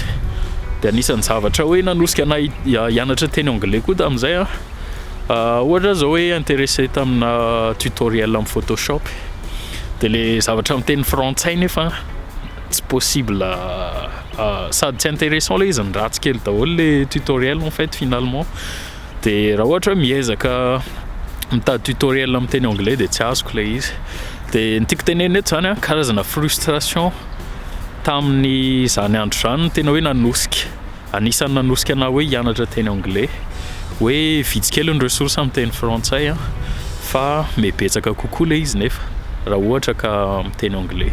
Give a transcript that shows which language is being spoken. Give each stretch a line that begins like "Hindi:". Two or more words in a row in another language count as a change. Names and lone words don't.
Malagasy: Dia anisan'ny zavatra hoe nanosika na hianatra teny anglais koa tamin'izay ohatra zao hoe intéressé tamina tutoriel amin'ny Photoshop dia le zavatra amin'ny teny frantsay nefa tsy possible sady tsy intéressant le izy ny ratsy kely daholo le
French: tutoriel en fait finalement
Malagasy: De raha ohatra hoe miezaka mitady tutoriel amin'ny teny anglais de tsy azoko le izy. De ny tiako tenena eto zany a karazana frustration tamin'ny zany andro zany tena hoe nanosika. Anisan'ny nanosika anahy hoe hianatra teny anglais, hoe vitsikely ny ressources amin'ny teny frantsay a fa mibetsaka kokoa le izy nefa raha ohatra ka amin'ny teny anglais.